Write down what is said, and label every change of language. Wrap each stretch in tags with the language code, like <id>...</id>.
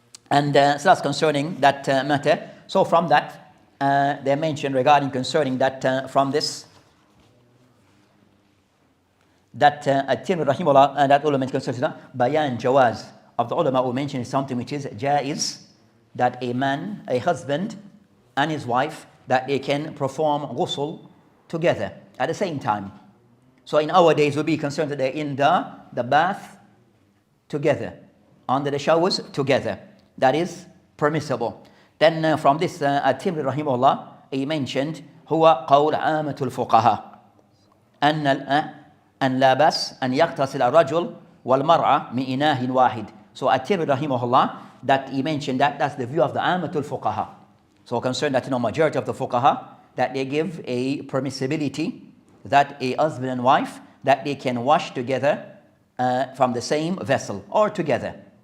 <en>And so that's concerning that matter. So from that, they mentioned regarding concerning that from this, that at-Tirmidhi rahimahullah, that ulama concerning bayan jawaz of the ulama who mentioned is something which is jaiz, that a man, a husband and his wife, that they can perform ghusl together at the same time. So in our days, we'll be concerned that they're in the bath together, under the showers together. That is permissible. Then from this, At-Tirmidhi rahimahullah, he mentioned,</en> <ar>هو قول عامة الفقهاء أن لا بأس أن يغتسل الرجل والمرأة من إناء واحد.</ar> <en>So At-Tirmidhi rahimahullah, that he mentioned that's the view of the Amatul Fuqaha. So concerned that majority of the Fuqaha, that they give a permissibility that a husband and wife, that they can wash together from the same vessel or together.</en>